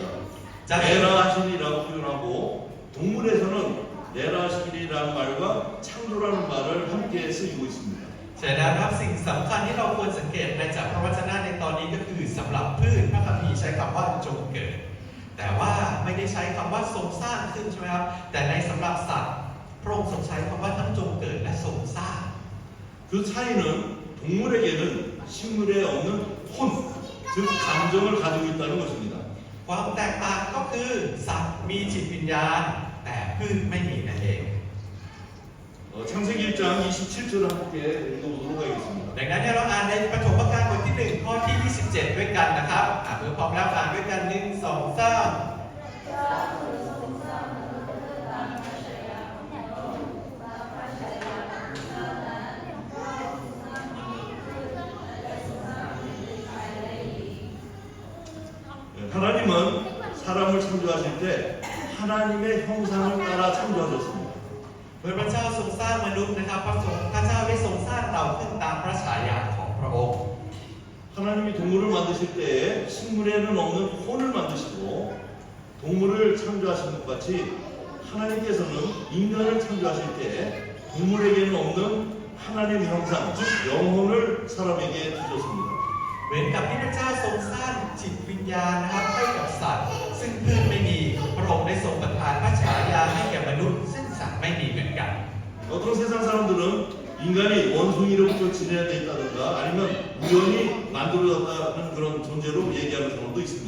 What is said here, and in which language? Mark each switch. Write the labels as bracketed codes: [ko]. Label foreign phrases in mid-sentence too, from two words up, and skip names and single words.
[ko] 내라하시니라고 표현하고 동물에서는 내라하시니라는 말과 창조라는 말을 함께 쓰이고 있습니다. [th] ฉะนั้นครับสิ่งสำคัญที่เราควรสังเกตในจากพระวจนะในตอนนี้ก็คือสำหรับพืชพระคัมภีร์ใช้คำว่าจงเกิดแต่ว่าไม่ได้ใช้คำว่าทรงสร้างขึ้นใช่ไหมครับแต่ในสำหรับสัตว์พระองค์ทรงใช้คำว่าทั้งจงเกิดและทรงสร้าง [ko] 그 차이는 동물에게는 식물에 없는 혼, 즉 감정을 가지고 있다는 것입니다. [th] ความแตกต่างก็คือสัตว์มีจิตวิญญาณแต่พืชไม่มีนั่นเอง [ko] 창세기 1장 27절을 함께 읽어보도록 하겠습니다. [th] ดังนั้นเราอ่านในปฐมกาลบทที่1ข้อที่27ด้วยกันนะครับเมื่อพร้อมแล้วอ่านด้วยกัน1 2 3 [ko] 하나님은 사람을 창조하실 때 하나님의 형상을 따라 창조하셨습니다. [th] เมื่อพระเจ้าทรงสร้างมนุษย์นะครับพระเจ้าได้ทรงสร้างเราขึ้นตามพระฉายาของพระองค์ [ko] 하나님이 동물을 만드실 때에 식물에는 없는 혼을 만드시고 동물을 창조하신 것 같이 하나님께서는 인간을 창조하실 때 동물에게는 없는 하나님의 형상, 즉 영혼을 사람에게 주셨습니다. [th] เหมือนกับที่พระเจ้าทรงสร้างจิตวิญญาณนะครับให้กับสัตว์ซึ่งพืชไม่มีพระองค์ได้ทรงประทานพระฉายาให้แก่มนุษย์ซึ่งสัตว์ไม่มีเหมือนกัน [ko] 어떤 세상 사람들은 인간이 원숭이로부터 진화되어 있다든가 아니면 우연히 만들어졌다는 그런 존재로 얘기하는 사람도 있습니다.